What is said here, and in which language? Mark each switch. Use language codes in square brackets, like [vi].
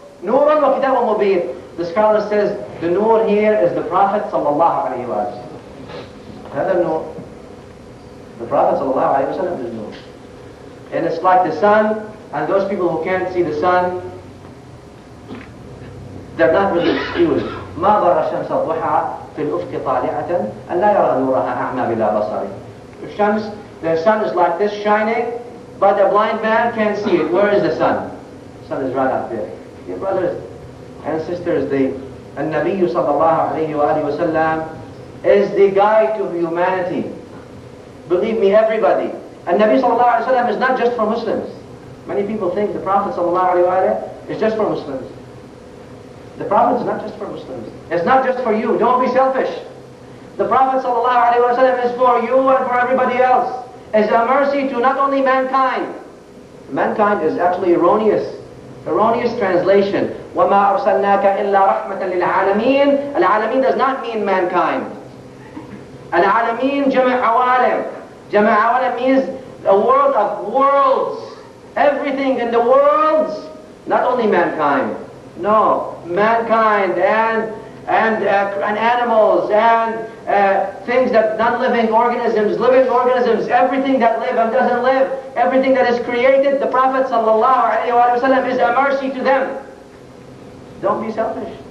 [ar] Nurun wa kitabun mubin. [en] The scholar says the nur here is the Prophet sallallahu alayhi wa sallam. Another nur. The Prophet sallallahu alayhi wa sallam is nur. And it's like the sun, and those people who can't see the sun, they're not really excused. [ar] ما ضر الشمس الضحى في الأفق طالعة أن لا يرى نورها أعمى بلا بصر. [en] The sun is like this shining, but the blind man can't see it. Where is the sun? The sun is right up there. Dear brothers and sisters, the Nabi sallallahu alayhi wa sallam is the guide to humanity. Believe me, everybody. And Nabi sallallahu alayhi wa sallam is not just for Muslims. Many people think the Prophet sallallahu alayhi wa sallam is just for Muslims. The Prophet is not just for Muslims. It's not just for you. Don't be selfish. The Prophet ﷺ is for you and for everybody else. It's a mercy to not only mankind. Mankind is actually erroneous translation. [ar] وَمَا أَرْسَلْنَاكَ إِلَّا رَحْمَةً لِلْعَالَمِينَ. [en] Al-Alamin does not mean mankind. [ar] Al-Alamin جمع عوالم. جمع عوالم [en] means a world of worlds. Everything in the worlds, not only mankind. No, mankind and animals and things that non-living organisms, living organisms, everything that live and doesn't live, everything that is created, the Prophet ﷺ is a mercy to them. Don't be selfish.